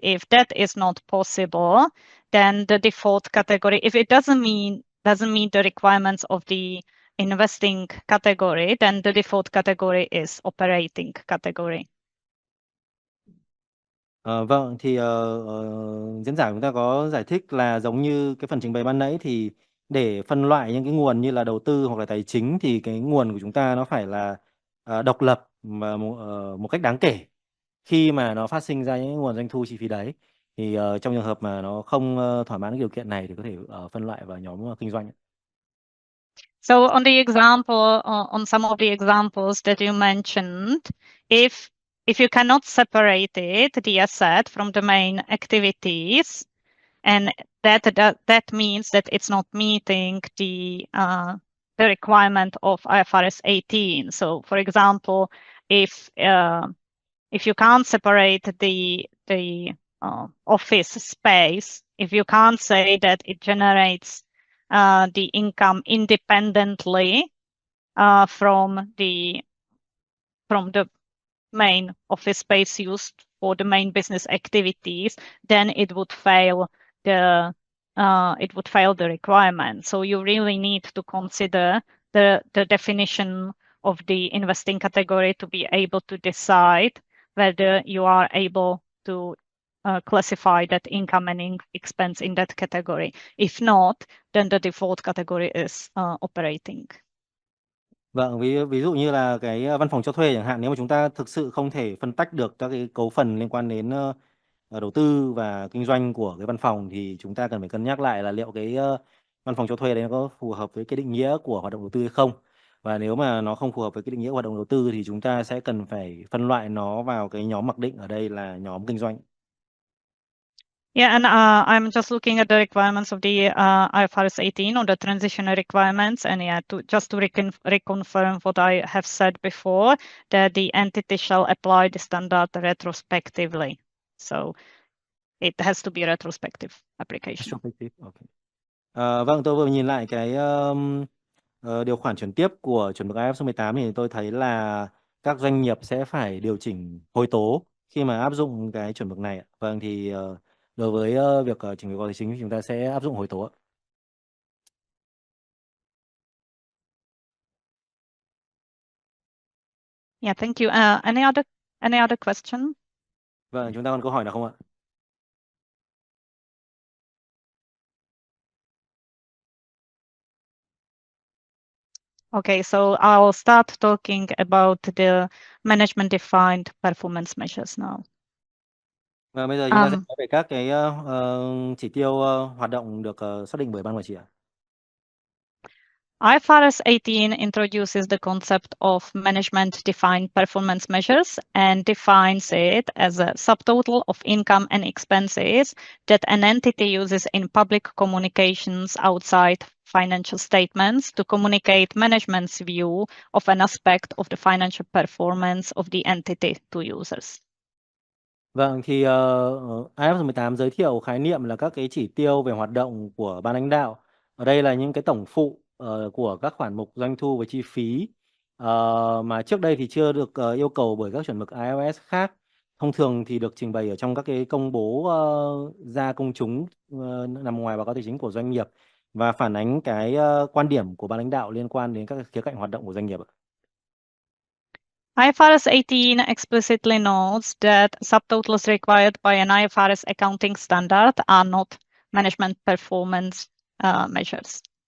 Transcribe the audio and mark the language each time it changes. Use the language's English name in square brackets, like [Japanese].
[English] If that is not possible, then the default category, if it doesn't meet the requirements of the investing category, then the default category is operating category. [Vietnamese] Vâng, thì diễn giả chúng ta có giải thích là giống như cái phần trình bày ban nãy thì để phân loại những cái nguồn như là đầu tư hoặc là tài chính thì cái nguồn của chúng ta nó phải là độc lập và một cách đáng kể khi mà nó phát sinh ra những nguồn doanh thu chi phí đấy. Thì trong trường hợp mà nó không thỏa mãn cái điều kiện này thì có thể phân loại vào nhóm kinh doanh. [English] So on the example, on some of the examples that you mentioned, if you cannot separate it, the asset from the main activities, and that means that it's not meeting the requirement of IFRS 18. So, for example, if you can't separate the office space, if you can't say that it generates the income independently from the main office space used for the main business activities, then it would fail the requirement. So you really need to consider the definition of the investing category to be able to decide whether you are able to classify that income and expense in that category. If not, then the default category is operating. [Vietnamese] Vâng, ví dụ như là cái văn phòng cho thuê chẳng hạn, nếu mà chúng ta thực sự không thể phân tách được các cái cấu phần liên quan đến đầu tư và kinh doanh của cái văn phòng thì chúng ta cần phải cân nhắc lại là liệu cái văn phòng cho thuê đấy nó có phù hợp với cái định nghĩa của hoạt động đầu tư hay không. Và nếu mà nó không phù hợp với cái định nghĩa của hoạt động đầu tư thì chúng ta sẽ cần phải phân loại nó vào cái nhóm mặc định ở đây là nhóm kinh doanh. [English] Yeah, and I'm just looking at the requirements of the IFRS 18 or the transitional requirements, and yeah, just to reconfirm what I have said before, that the entity shall apply the standard retrospectively. So it has to be retrospective application. Okay. [Vietnamese] Vâng, tôi vừa nhìn lại cái điều khoản chuyển tiếp của chuẩn mực IFRS số 18 thì tôi thấy là các doanh nghiệp sẽ phải điều chỉnh hồi tố khi mà áp dụng cái chuẩn mực này. Vâng, thì đối với việc chỉnh báo cáo tài chính thì chúng ta sẽ áp dụng hồi tố. [English] Yeah, thank you. Any other question? [Vietnamese] Vâng, chúng ta còn câu hỏi nào không ạ? [English] Okay, so I'll start talking about the management-defined performance measures now. [Vietnamese] Và bây giờ chúng ta sẽ nói về các cái chỉ tiêu hoạt động được xác định bởi ban quản trị ạ. [English] IFRS 18 introduces the concept of management-defined performance measures and defines it as a subtotal of income and expenses that an entity uses in public communications outside financial statements to communicate management's view of an aspect of the financial performance of the entity to users. [Vietnamese] Vâng, thì IFRS 18 giới thiệu khái niệm là các cái chỉ tiêu về hoạt động của ban lãnh đạo. Ở đây là những cái tổng phụ của các khoản mục doanh thu và chi phí mà trước đây thì chưa được yêu cầu bởi các chuẩn mực IFRS khác. Thông thường thì được trình bày ở trong các cái công bố ra công chúng nằm ngoài báo cáo tài chính của doanh nghiệp và phản ánh cái quan điểm của ban lãnh đạo liên quan đến các khía cạnh hoạt động của doanh nghiệp ạ. [English] IFRS 18 explicitly notes that subtotals required by an IFRS accounting standard are not management performance measures.